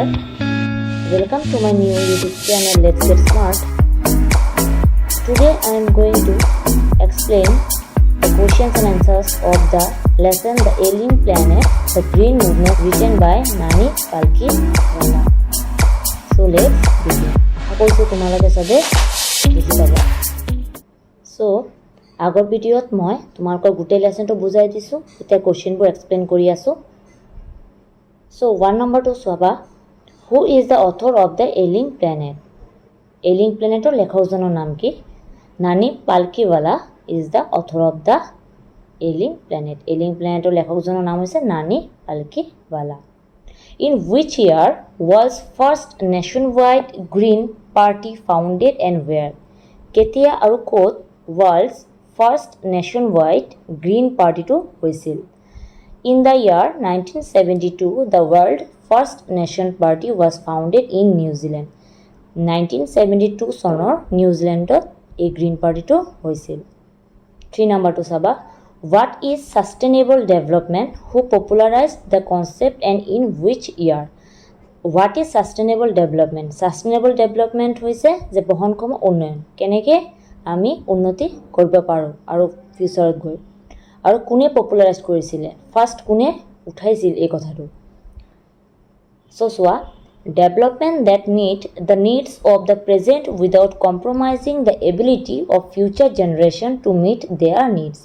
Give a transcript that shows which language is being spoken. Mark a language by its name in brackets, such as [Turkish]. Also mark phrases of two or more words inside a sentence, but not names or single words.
[English] Welcome to my new YouTube channel Let's Get Smart. Today I am going to explain the questions and answers of the lesson The Alien Planet, The Green Movement, written by Nani Palkhiwala. So let's begin. [Assamese] আশা তোমালোকে সবে বুজি পাবা। সো আগৰ ভিডিঅ'ত মই তোমালোকৰ গোটেই লেসনটো বুজাই দিছো, এতিয়া কোৱেশ্চনবোৰ এক্সপ্লেইন কৰি আছো। সো 1 নম্বৰটো চাবা, [English] who is the author of the Aling Planet. [Assamese] এলিং প্লেনেটৰ লেখকজনৰ নাম কি? [English] Nani Palkhiwala is the author of the Aling Planet. [Assamese] এলিং প্লেনেটৰ লেখকজনৰ নাম হৈছে নানি পালকিৱালা। [English] In which year was first nationwide Green Party founded and where? [Assamese] কেতিয়া আৰু ক'ত [English] world's first nationwide Green Party [Assamese] to হৈছিল? [English] In the year 1972, the world first Nation Party was founded in New Zealand. [Assamese] 1972 চনৰ নিউজিলেণ্ডত এই গ্ৰীণ পাৰ্টিটো হৈছিল। 3 নম্বৰটো চাবা, [English] what is sustainable development? Who popularized the concept and in which year? What is sustainable development? Sustainable development [Assamese] হৈছে যে বহনক্ষম উন্নয়ন, কেনেকৈ আমি উন্নতি কৰিব পাৰোঁ আৰু ফিউচাৰত গৈ, আৰু কোনে পপুলাৰাইজ কৰিছিলে, ফাৰ্ষ্ট কোনে উঠাইছিল এই কথাটো। [English] চ' চোৱা, development that meet the needs of the present without compromising the ability of future generation to meet their needs.